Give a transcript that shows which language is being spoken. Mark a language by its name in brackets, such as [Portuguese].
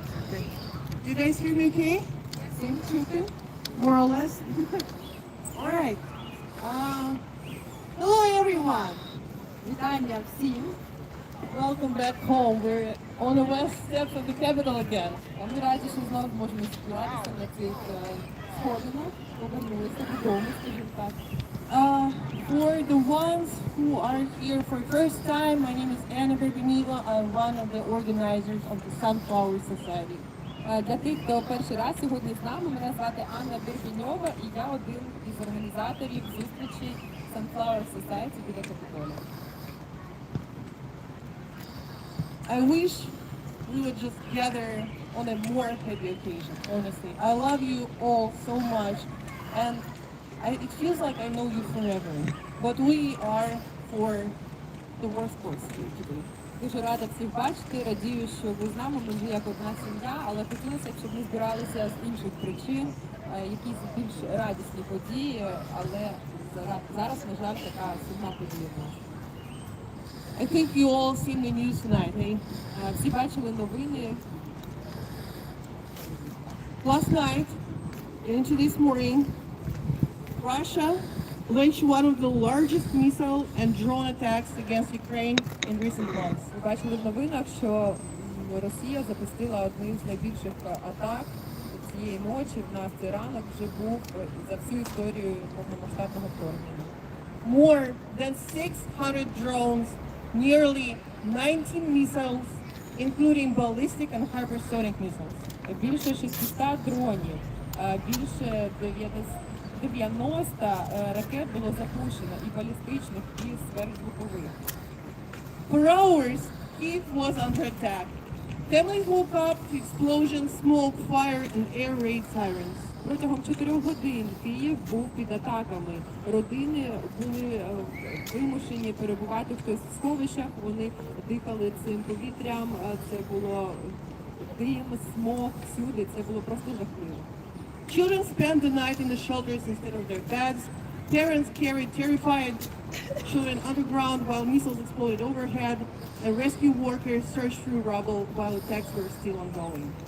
[English] Great. Do you guys hear me okay? Same chicken? More or less? All right. Hello everyone. [Ukrainian] Вітання всім. [English] Welcome back home. We're on the west steps of the capital again. [Ukrainian] Ми раді, що знову можемо спілкуватися на цих сходинах. Повернулися додому, скажімо так. [English] For the ones who are here for the first time, my name is Anna Berbeneva. I'm one of the organizers of the Sunflower Society. [Ukrainian] Для тих, хто перший раз сьогодні з нами, мене звати Анна Бербіньова, і я один із організаторів зустрічі Sunflower Society біля Капітолія. [English] I wish we would just gather on a more happy occasion, honestly. I love you all so much, and it feels like I know you forever, but we are for the worst course here today. [Ukrainian] Дуже рада всіх бачити, радію, що ви з нами, ми як одна сім'я, але хотілося б, щоб ми збиралися з інших причин, якісь більш радісні події, але зараз, на жаль, така сумна подія в нас. [English] I think you all seen the news tonight, hey? [Ukrainian] Всі бачили новини. [English] Last night, into this morning, Russia launched one of the largest missile and drone attacks against Ukraine in recent months. [Ukrainian] Ви бачили в новинах, що Росія запустила одну з найбільших атак цієї ночі. В нас цей ранок вже був за всю історію повномасштабного вторгнення. [English] More than 600 drones, nearly 19 missiles, including ballistic and hypersonic missiles. [Ukrainian] Більше 600 дронів, більше 90 ракет було запущено, і балістичних, і сверхзвукових. [English] For hours, Kyiv was under attack. Families woke up to explosions, smoke, fire, and air raid sirens. [Ukrainian] Протягом 4 годин Київ був під атаками. Родини були вимушені перебувати в хтось в сховищах, вони дихали цим повітрям, це було дим, смог, всюди, це було просто жахливо. [English] Children spent the night in the shelters instead of their beds. Parents carried terrified children underground while missiles exploded overhead, and rescue workers searched through rubble while attacks were still ongoing.